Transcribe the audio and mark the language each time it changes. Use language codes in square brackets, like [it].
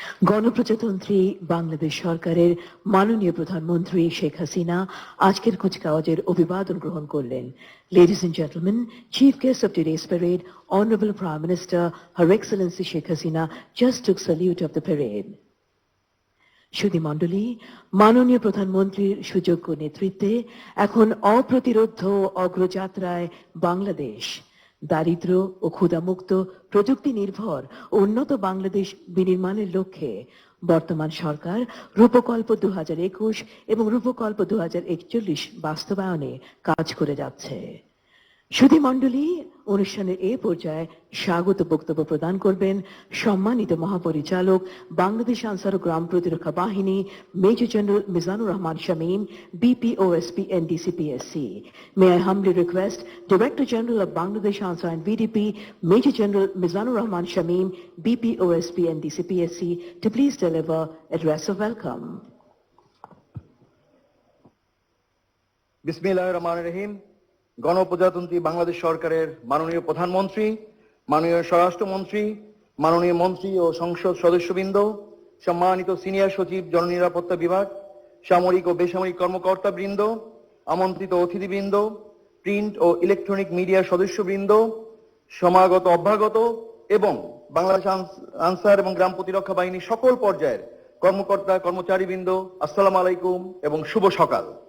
[bn] গণপ্রজাতন্ত্রী বাংলাদেশ সরকারের মাননীয় প্রধানমন্ত্রী শেখ হাসিনা আজকের কুচকাওয়াজের অভিবাদন গ্রহণ করলেন। [en] Ladies and gentlemen, Chief Guest of today's parade, Honorable Prime Minister, Her Excellency Sheikh Hasina just took salute of the parade. [bn] সুধী মণ্ডলী, মাননীয় প্রধানমন্ত্রীর সুযোগ্য নেতৃত্বে এখন অপ্রতিরোধ্য অগ্রযাত্রায় বাংলাদেশ। দারিদ্র ও ক্ষুধামুক্ত প্রযুক্তি নির্ভর উন্নত বাংলাদেশ বিনির্মাণের লক্ষ্যে বর্তমান সরকার রূপকল্প 2021 এবং রূপকল্প 2041 বাস্তবায়নে কাজ করে যাচ্ছে। সুধী মণ্ডলী, অনুষ্ঠানের এ পর্যায়ে স্বাগত বক্তব্য প্রদান করবেন সম্মানিত মহাপরিচালক বাংলাদেশ আনসার ও গ্রাম প্রতিরক্ষা বাহিনী major general Mizanur Rahman Shamim, BPOSP NDCPSC. [en] May I humbly request Director General of Bangladesh Ansar and VDP, Major General Mizanur Rahman Shameem, BPOSP NDCPSC, to please deliver address of welcome. [ar] বিসমিল্লাহির রহমানির রহিম। [bn] গণপ্রজাতন্ত্রী বাংলাদেশ সরকারের মাননীয় প্রধানমন্ত্রী, মাননীয় স্বরাষ্ট্রমন্ত্রী, মাননীয় মন্ত্রী ও সংসদ সদস্যবৃন্দ, সম্মানিত সিনিয়র সচিব জননিরাপত্তা বিভাগ, সামরিক ও বেসামরিক কর্মকর্তাবৃন্দ, আমন্ত্রিত অতিথিবৃন্দ, প্রিন্ট ও ইলেকট্রনিক মিডিয়ার সদস্যবৃন্দ, সমাগত অভ্যাগত এবং বাংলাদেশ আনসার এবং গ্রাম প্রতিরক্ষা বাহিনীর সকল পর্যায়ের কর্মকর্তা কর্মচারীবৃন্দ, আসসালামু আলাইকুম এবং শুভ সকাল।